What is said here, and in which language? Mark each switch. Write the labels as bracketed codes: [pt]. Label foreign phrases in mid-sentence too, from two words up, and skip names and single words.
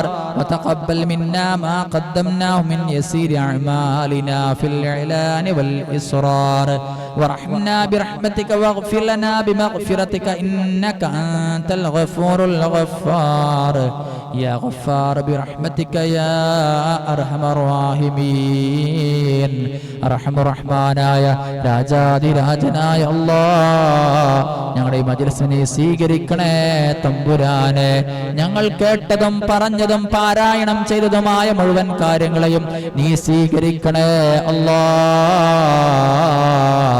[ar] وتقبل منا ما قدمناه من يسير أعمالنا في الإعلان والإصرار. وارحمنا برحمتك واغفر لنا بمغفرتك إنك أنت الغفور الغفار. يا غفار برحمتك يا أرحم الراحمين. أرحم الرحمനായ [ml] രാജാതിരാജനായ അല്ലാഹ് ഞങ്ങളുടെ ഈ മജ്‌ലിസിനെ സ്വീകരിക്കണേ തമ്പുരാനെ. ഞങ്ങൾ കേട്ടതും പറഞ്ഞതും പാരായണം ചെയ്തതുമായ മുഴുവൻ കാര്യങ്ങളെയും നീ സ്വീകരിക്കണേ അല്ലാഹ്.